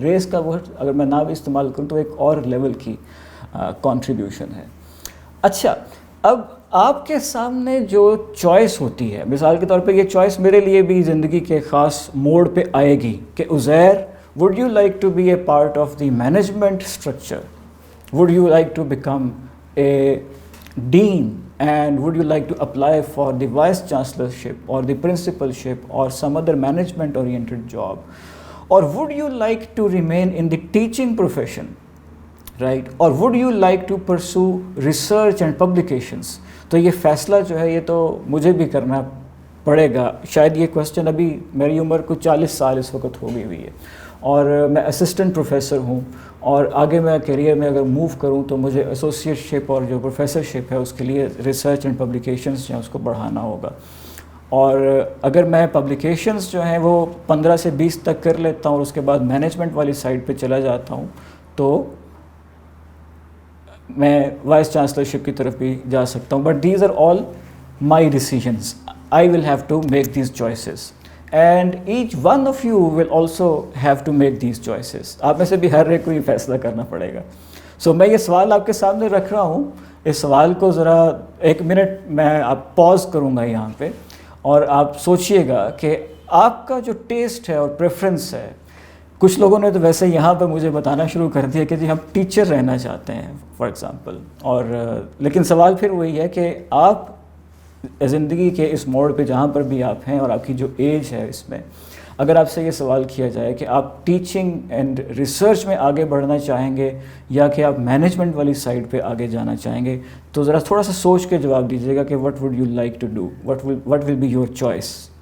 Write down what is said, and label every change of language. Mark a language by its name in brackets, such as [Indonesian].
[Urdu] Race کا word اگر میں نہ بھی استعمال کروں تو ایک اور لیول کی کنٹریبیوشن ہے. اچھا، اب آپ کے سامنے جو چوائس ہوتی ہے، مثال کے طور پہ یہ چوائس میرے لیے بھی زندگی کے خاص موڑ پہ آئے گی کہ Uzair [English] would you like to be a part of the management structure? Would you like to become a dean? And would you like to apply for the vice chancellorship or the principalship or some other management oriented job? Or would you like to remain in the teaching profession? Right, [Urdu] اور [English] Would you like to pursue research and publications. [Urdu] تو یہ فیصلہ جو ہے یہ تو مجھے بھی کرنا پڑے گا. شاید یہ کویسچن ابھی میری عمر کو 40 سال اس وقت ہو گئی ہوئی ہے, اور میں اسسٹنٹ پروفیسر ہوں, اور آگے میں کیریئر میں اگر موو کروں تو مجھے ایسوسیٹ شپ اور جو پروفیسر شپ ہے اس کے لیے ریسرچ اینڈ پبلیکیشنز جو ہیں اس کو بڑھانا ہوگا. اور اگر میں پبلیکیشنز جو ہیں وہ 15 سے 20 تک کر لیتا ہوں اور اس کے بعد مینجمنٹ والی سائڈ پہ چلا جاتا ہوں تو میں وائس چانسلرشپ کی طرف بھی جا سکتا ہوں. [English] But these are all my decisions. I will have to make these choices and each one of you will also have to make these choices. [Urdu] آپ میں سے بھی ہر ایک کو یہ فیصلہ کرنا پڑے گا. سو میں یہ سوال آپ کے سامنے رکھ رہا ہوں, اس سوال کو ذرا 1 منٹ میں آپ پاز کروں گا یہاں پہ, اور آپ سوچئے گا کہ آپ کا جو ٹیسٹ ہے اور پریفرنس ہے. کچھ لوگوں نے تو ویسے یہاں پہ مجھے بتانا شروع کر دیا کہ جی ہم ٹیچر رہنا چاہتے ہیں [English] for example, [Urdu] اور لیکن سوال پھر وہی ہے کہ آپ زندگی کے اس موڑ پہ جہاں پر بھی آپ ہیں اور آپ کی جو ایج ہے اس میں, اگر آپ سے یہ سوال کیا جائے کہ آپ ٹیچنگ اینڈ ریسرچ میں آگے بڑھنا چاہیں گے یا کہ آپ مینجمنٹ والی سائڈ پہ آگے جانا چاہیں گے, تو ذرا تھوڑا سا سوچ کے جواب دیجیے گا کہ [English] What would you like to do, what will be your choice.